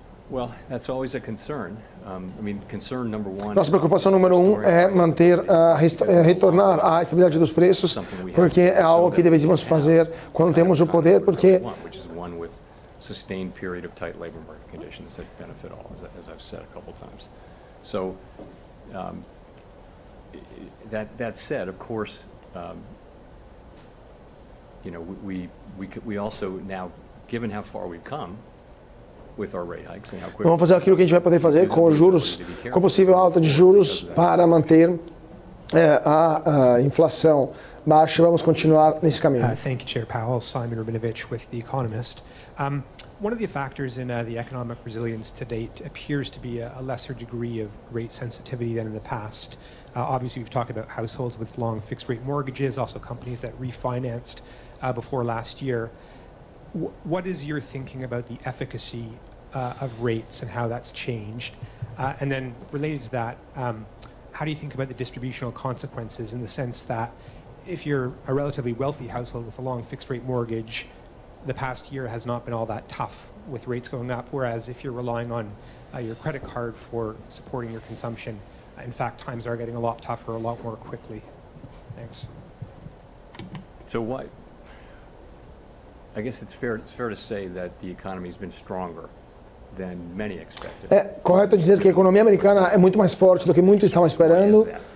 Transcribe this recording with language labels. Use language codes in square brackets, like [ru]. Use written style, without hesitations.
[en] Well, that's always a concern. Concern number one. [pt] Nossa preocupação número 1 é manter, retornar à estabilidade dos preços, porque é algo que deveríamos fazer quando temos o poder, porque [en] sustained period of tight labor market conditions that benefit all, as I've said a couple times. So, that said, of course, we also now, given how far we've come with our rate hikes and how quickly. [pt] Vamos fazer aquilo que a gente vai poder fazer com os juros, com possível alta de juros para manter a inflação baixa. Vamos continuar nesse caminho. [en] Thank you, Chair Powell. Simon Rabinovich with The Economist. One of the factors in the economic resilience to date appears to be a lesser degree of rate sensitivity than in the past. Obviously, we've talked about households with long fixed rate mortgages, also companies that refinanced before last year. what is your thinking about the efficacy of rates and how that's changed? And then related to that, how do you think about the distributional consequences in the sense that if you're a relatively wealthy household with a long fixed rate mortgage, the past year has not been all that tough with rates going up, whereas if you're relying on your credit card for supporting your consumption, in fact, times are getting a lot tougher, a lot more quickly. Thanks. So what? I guess it's fair to say that the economy has been stronger than many expected. [pt] É correto dizer que a economia americana é muito mais forte do que muitos estavam esperando.